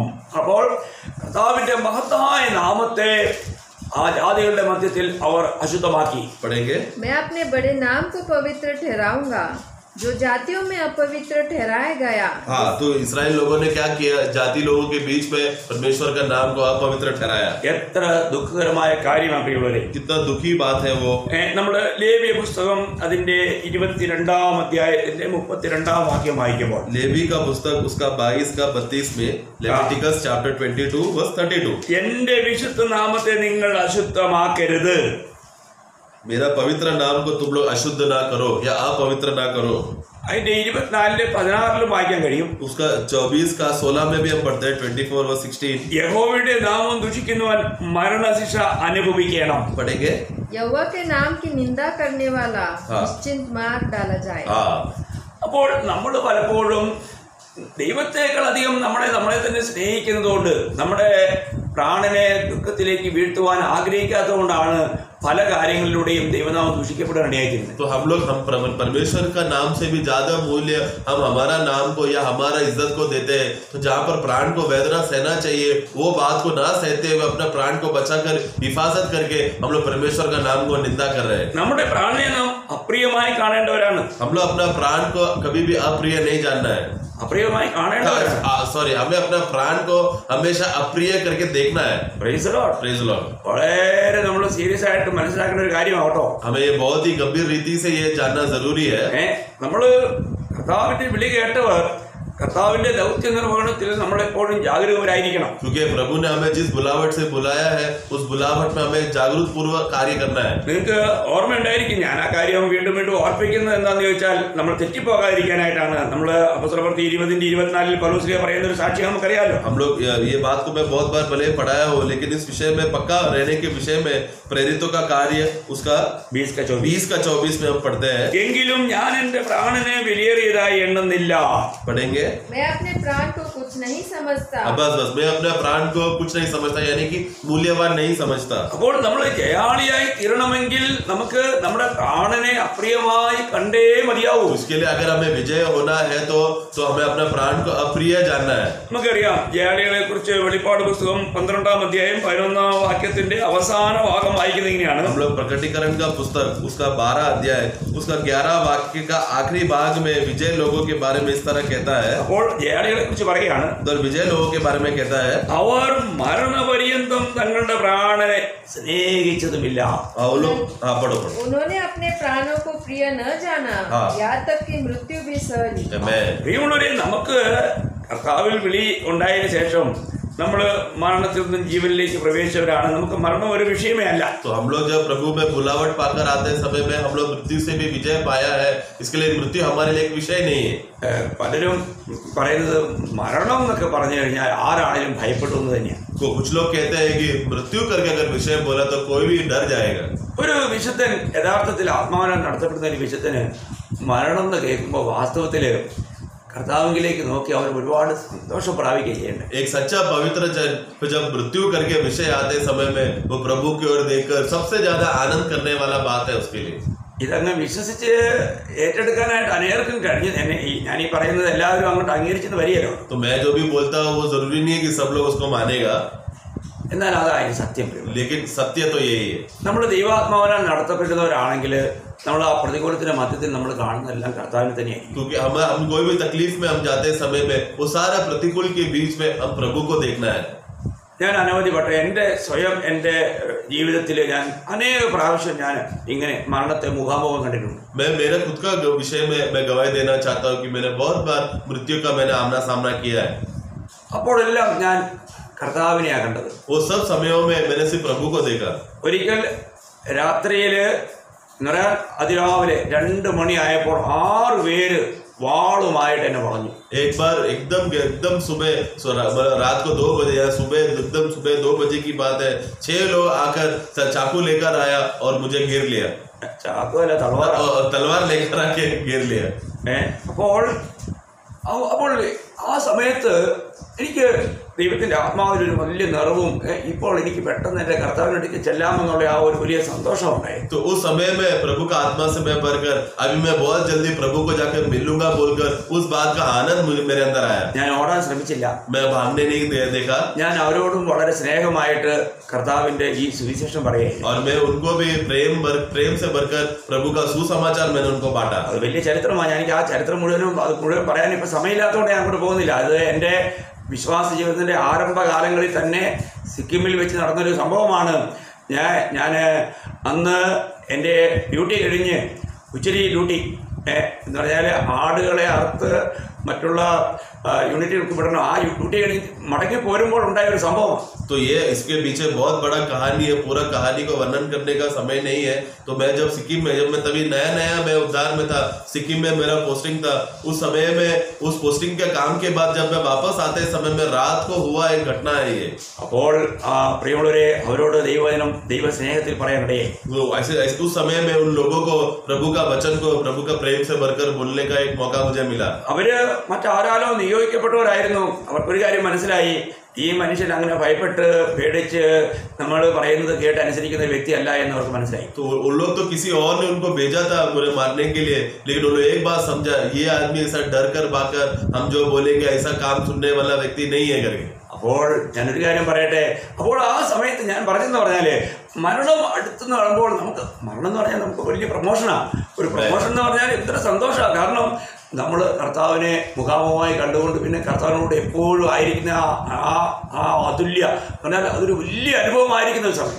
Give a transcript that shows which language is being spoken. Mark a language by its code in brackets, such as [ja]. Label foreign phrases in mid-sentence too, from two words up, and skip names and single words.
[ml] അപ്പോൾ കർത്താവിന്റെ മഹത്തായ നാമത്തെ ആ ജാതികളുടെ മധ്യത്തിൽ അവർ അശുദ്ധമാക്കി. [hi] पढ़ेंगे. मैं अपने बड़े नाम को पवित्र ठहराऊंगा जो जातियों में अपवित्र ठहराया गया. हाँ, तो इस्राएल लोगों ने क्या किया, जाति लोगों के बीच में परमेश्वर का नाम को अपवित्र ठहराया. [ml] എത്ര ദുഃഖകരമായ കാര്യമാണ് പ്രിയമുള്ളവരെ. [hi] कितना दुखी बात है वो. [ml] നമ്മള് ലേവ്യ പുസ്തകം അതിന്റെ 22 അധ്യായത്തിന്റെ 32 വാക്യം വായിക്കുമ്പോൾ, [hi] लेवी का पुस्तक उसका 22-32 में, [en] Leviticus chapter 22 verse 32, [ml] എന്റെ വിശുദ്ധ നാമത്തെ നിങ്ങൾ അശുദ്ധമാക്കരുത്. [hi] मेरा पवित्र नाम को तुम लोग अशुद्ध ना करो या अपवित्र ना करो. [ml] അതിന്റെ 24-16 വായിക്കാൻ കഴിയും. [hi] उसका 24-16 में भी हम पढ़ते हैं 24:16. [ml] യഹോവയുടെ നാമം ദുഷിക്കുന്നവൻ മരണശിക്ഷ അനുഭവിക്കണം. [hi] पढ़ेंगे. यहोवा के नाम की निंदा करने वाला हाँ. निश्चित मार डाला जाए. हाँ. [ml] അപ്പോൾ നമ്മൾ പലപ്പോഴും ദൈവത്തെക്കാൾ അധികം നമ്മളെ തന്നെ സ്നേഹിക്കുന്നതുകൊണ്ട് നമ്മുടെ പ്രാണനെ ദുഃഖത്തിലേക്ക് വീഴ്ത്തുവാൻ ആഗ്രഹിക്കാത്തതുകൊണ്ടാണ് പല കാര്യങ്ങളിലൂടെയും ദൈവനാമം ദൂഷിക്കപ്പെടാൻ ഇടയാക്കുന്നത്. [hi] तो हम परमेश्वर का नाम से भी ज्यादा मूल्य हम हमारा नाम को या हमारा इज्जत को देते हैं. तो जहाँ पर प्राण को वेदना सहना चाहिए वो बात को ना सहते हुए अपना प्राण को बचाकर हिफाजत करके हम लोग परमेश्वर का नाम को निंदा कर रहे हैं. [ml] നമ്മുടെ പ്രാണനെ നാം അപ്രിയമായി കാണേണ്ടവരാണ്. [hi] हम लोग अपना प्राण को कभी भी अप्रिय नहीं जानना है. [ml] അപ്രിയമായി കാണേണ്ടവരാണ്. [hi] सॉरी, हमें अपना प्राण को हमेशा अप्रिय करके देखना है. [en] Praise the Lord. Praise Lord. [ml] വളരെ നമ്മൾ സീരിയസ് ആയിട്ട് മനസ്സിലാക്കേണ്ട ഒരു കാര്യമാട്ടോ. [hi] हमें ये बहुत ही गंभीर रीति से ये जानना जरूरी है. [ml] നമ്മള് കർത്താവിന്റെ വിളി കേട്ടവർ കർത്താവിന്റെ ദൗത്യ നിർവഹണത്തിൽ നമ്മളെപ്പോഴും ജാഗരൂകരായിരിക്കണം. [hi] क्योंकि प्रभु ने हमें जिस बुलावट से बुलाया है उस बुलावट में हमें जागरूक पूर्वक कार्य करना है. [ml] നിങ്ങൾക്ക് ഓർമ്മയുണ്ടായിരിക്കും, ഞാൻ ആ കാര്യം വീണ്ടും വീണ്ടും ഓർപ്പിക്കുന്നത് എന്താണെന്ന് ചോദിച്ചാൽ, നമ്മൾ തെറ്റിപ്പോകാതിരിക്കാനായിട്ടാണ്. നമ്മൾ അപ്പോസ്തലപ്രവൃത്തി 20-24 പൗലോസ് പറയുന്ന ഒരു സാക്ഷി നമുക്കറിയാലോ. [hi] हम लोग ये बात को मैं बहुत बार भले पढ़ाया हो, लेकिन इस विषय में पक्का रहने के विषय में प्रेरितों का कार्य उसका 20-24 में हम पढ़ते हैं. [ml] എങ്കിലും ഞാൻ എന്റെ പ്രാണനെ വിലയേറിയതായി എണ്ണുന്നില്ല. [hi] पढ़ेंगे. मैं अपने प्राण को कुछ नहीं समझता. बस मैं अपने प्राण को कुछ नहीं समझता, यानी कि मूल्यवान नहीं समझता. [ml] അപ്പോൾ നമ്മൾ ജയാളിയായി തീരണമെങ്കിൽ നമുക്ക് നമ്മുടെ പ്രാണനെ അപ്രിയമായി കണ്ടേ മതിയാവൂ. [hi] उसके लिए अगर हमें विजय होना है तो हमें अपना प्राण को अप्रिय जानना है. [ml] നമുക്കറിയാം, ജയാളികളെ കുറിച്ച് വെളിപ്പാട് പുസ്തകം 12 അധ്യായം 11 വാക്യത്തിന്റെ അവസാന ഭാഗം വായിക്കുന്നത് ഇങ്ങനെയാണ്. [hi] हम लोग प्रकटीकरण का पुस्तक उसका 12 अध्याय उसका 11 वाक्य का आखिरी भाग में विजय लोगों के बारे में इस तरह कहता है. [ml] അപ്പോൾ ജയാളികളെ കുറിച്ച് പറയുകയാണ്, [hi] तो विजय लोगों के बारे में कहता है, [ml] അവർ മരണപര്യന്തം തങ്ങളുടെ പ്രാണനെ സ്നേഹിച്ചതുമില്ല. [hi] पढ़ो. उन्होंने अपने प्राणों को प्रिय न जाना, हाँ. यहाँ तक कि मृत्यु भी सह ली. [en] Amen. [ml] പ്രിയമുള്ളവരെ, നമുക്ക് കർത്താവിൽ വിളി ഉണ്ടായതിനു ശേഷം നമ്മൾ മരണത്തിൽ നിന്നും ജീവനിലേക്ക് പ്രവേശിച്ചവരാണ്. നമുക്ക് മരണം ഒരു വിഷയമേ അല്ല. [hi] तो हम लोग जब प्रभु में बुलावट पाकर आते समय में हम लोग मृत्यु से भी विजय पाया है, इसके लिए मृत्यु हमारे लिए एक विषय नहीं है. [ml] പലരും പറയുന്നത് മരണം എന്നൊക്കെ പറഞ്ഞു കഴിഞ്ഞാൽ ആരാണെങ്കിലും ഭയപ്പെട്ടു എന്ന് തന്നെയാണ്. [hi] कुछ लोग कहते हैं कि मृत्यु करके अगर विषय बोला तो कोई भी डर जाएगा. [ml] ഒരു വിശുദ്ധൻ യഥാർത്ഥത്തിൽ ആത്മാവിനാൽ നടത്തപ്പെടുന്ന ഒരു വിശുദ്ധന് മരണം എന്ന് കേൾക്കുമ്പോൾ വാസ്തവത്തില് കർത്താവിലേക്ക് നോക്കി അവർ ഒരുപാട് സന്തോഷം പ്രാപിക്കുകയാണ്. [hi] एक सच्चा पवित्र जन जब मृत्यु करके विषय आते समय में वो प्रभु की ओर देखकर सबसे ज्यादा आनंद करने वाला बात है उसके लिए. [ml] ഇതങ്ങ് വിശ്വസിച്ച് ഏറ്റെടുക്കാനായിട്ട് അനേർക്കും കഴിഞ്ഞു. ഞാൻ ഈ പറയുന്നത് എല്ലാവരും അങ്ങോട്ട് അംഗീകരിച്ചെന്ന് വരികയല്ലോ. [hi] तो मैं जो भी बोलता हूँ वो जरूरी नहीं है कि सब लोग उसको मानेगा, [ml] എന്നാൽ അതായത് സത്യം. [hi] लेकिन सत्य तो यही है. [ml] നമ്മൾ ദൈവാത്മാവിനാൽ നടത്തപ്പെടുന്നവരാണെങ്കിൽ നമ്മൾ ആ പ്രതികൂലത്തിന്റെ മധ്യത്തിൽ നമ്മൾ കാണുന്നതെല്ലാം കർത്താവിനെ തന്നെയായിരിക്കും. [hi] क्योंकि हम कोई भी तकलीफ में हम जाते समय में वो सारा प्रतिकूल के बीच में हम प्रभु को देखना है. [ml] ഞാൻ അനവധി വട്ടം എൻ്റെ ജീവിതത്തിൽ ഞാൻ അനേക പ്രാവശ്യം ഞാൻ ഇങ്ങനെ മരണത്തെ മുഖാമുഖം കണ്ടിട്ടുണ്ട്. [hi] मैं मेरे खुद का विषय में मैं गवाही देना चाहता हूँ कि मैंने बहुत बार मृत्यु का मैंने आमना सामना किया है. [ml] അപ്പോഴെല്ലാം ഞാൻ കർത്താവിനെയാണ് കണ്ടത്. [hi] वो सब समयों में मैंने सिर्फ प्रभु को देखा. [ml] ഒരിക്കൽ രാത്രിയില് അതിരാവിലെ 2 മണിയായപ്പോൾ 6 പേര് വാളുമായിട്ട് എന്നെ പറഞ്ഞു. [hi] एक बार एकदम सुबह रात को 2 बजे या सुबह 2 बजे की बात है, 6 लोग आकर चाकू लेकर आया और मुझे घेर लिया. [ml] चाकू अല്ല [hi] तलवार लेकर आके घेर लिया. [ml] അപ്പോൾ ആ സമയത്ത് എനിക്ക് ദൈവത്തിന്റെ ആത്മാവിൽ ഒരു വലിയ നിറവും ഇപ്പോൾ എനിക്ക് പെട്ടെന്ന് എന്റെ കർത്താവിനടുത്ത് ചെല്ലാമെന്നുള്ള ആ ഒരു വലിയ സന്തോഷം ഉണ്ടായി. [hi] तो उस समय में प्रभु का आत्मा से मैं भरकर अभी मैं बहुत जल्दी प्रभु को जाकर मिलूंगा बोलकर उस बात का आनंद मुझे मेरे अंदर आया. [ml] ഞാൻ ഓടാൻ ശ്രമിച്ചില്ല. [hi] मैं भागने नहीं देखा. [ml] ഞാൻ അവരോടും വളരെ സ്നേഹമായിട്ട് കർത്താവിന്റെ ഈ സുവിശേഷം പറയുകയാണ്. [hi] और मैं उनको भी प्रेम से भरकर प्रभु का सुसमाचार मैंने उनको बांटा. [ml] അത് വലിയ ചരിത്രമാണ്. എനിക്ക് ആ ചരിത്രം മുഴുവൻ പറയാൻ ഇപ്പൊ സമയമില്ലാത്തതുകൊണ്ട് ഞാൻ അങ്ങോട്ട് പോകുന്നില്ല. അത് എന്റെ വിശ്വാസ ജീവിതത്തിന്റെ ആരംഭകാലങ്ങളിൽ തന്നെ സിക്കിമിൽ വെച്ച് നടന്നൊരു സംഭവമാണ്. ഞാൻ അന്ന് എൻ്റെ ഡ്യൂട്ടി കഴിഞ്ഞ് ഉച്ചരി ഡ്യൂട്ടി എന്ന് പറഞ്ഞാൽ ആടുകളെ അറുത്ത് മറ്റുള്ള യൂണിറ്റുകൾക്ക് വിടണം. ആ ഡ്യൂട്ടി കഴിഞ്ഞ് മടങ്ങി പോരുമ്പോൾ ഉണ്ടായ ഒരു സംഭവം. [hi] तो ये इसके पीछे बहुत बड़ा कहानी है. पूरा कहानी को वर्णन करने का समय नहीं है. तो मैं जब सिक्किम में मैं तभी नया मैं उद्धार में था. सिक्किम में मेरा पोस्टिंग था. उस समय में उस पोस्टिंग के काम के बाद जब मैं वापस आते समय में रात को हुआ एक घटना है ये. [ml] അപ്പോൾ പ്രിയമുള്ളവരെ അവരോട് ദൈവസ്നേഹത്തിൽ പറയാനിടയായി. [hi] ऐसे उस समय में उन लोगों को प्रभु का वचन को प्रभु का प्रेम से भरकर बोलने का एक मौका मुझे मिला. [ml] അവര് മറ്റാരാലോ നിയോഗിക്കപ്പെട്ടവരായിരുന്നു. അവർക്കൊരു കാര്യം മനസ്സിലായി, ഈ മനുഷ്യൻ അങ്ങനെ ഭയപ്പെട്ട് പേടിച്ച് നമ്മൾ പറയുന്നത് കേട്ട് അനുസരിക്കുന്ന ഒരു വ്യക്തിയല്ല എന്ന് അവർക്ക് മനസ്സിലായി. [hi] तो उन लोग तो किसी और ने उनको भेजा था मुझे मारने के लिए, लेकिन उन्होंने एक बात समझा, ये आदमी ऐसा डर कर भागकर हम जो बोलेंगे ऐसा काम सुनने वाला व्यक्ति नहीं है करके. [ml] അപ്പോൾ ഞാനൊരു കാര്യം പറയട്ടെ. അപ്പോൾ ആ സമയത്ത് ഞാൻ പറഞ്ഞെന്ന് പറഞ്ഞാല് മരണം അടുത്തെന്ന് പറയുമ്പോൾ മരണം എന്ന് പറഞ്ഞാൽ നമുക്ക് വലിയ പ്രൊമോഷനാണ്. ഒരു പ്രൊമോഷൻ എന്ന് പറഞ്ഞാൽ ഇത്ര സന്തോഷമാണ്. കാരണം നമ്മൾ കർത്താവിനെ മുഖാമുഖമായി കണ്ടുകൊണ്ട് പിന്നെ കർത്താവിനോട് എപ്പോഴും ആയിരിക്കുന്ന ആ അതുല്യ പറഞ്ഞാൽ അതൊരു വലിയ അനുഭവമായിരിക്കുന്ന ഒരു സമയം.